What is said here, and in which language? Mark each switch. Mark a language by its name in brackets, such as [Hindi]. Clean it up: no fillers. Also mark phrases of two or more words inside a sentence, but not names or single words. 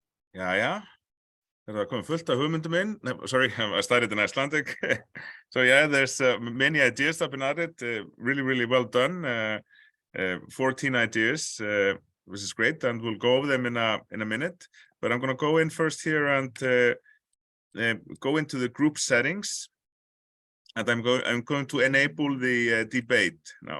[English] Yeah. [Icelandic] Það komið fullt af hugmyndum inn. [English] Sorry, I started in Icelandic. So yeah, there's many ideas I've been at it. Really well done. 14 ideas, which is great, and we'll go over them in a minute. But I'm going to go in first here and go into the group settings, and I'm going to enable the debate now.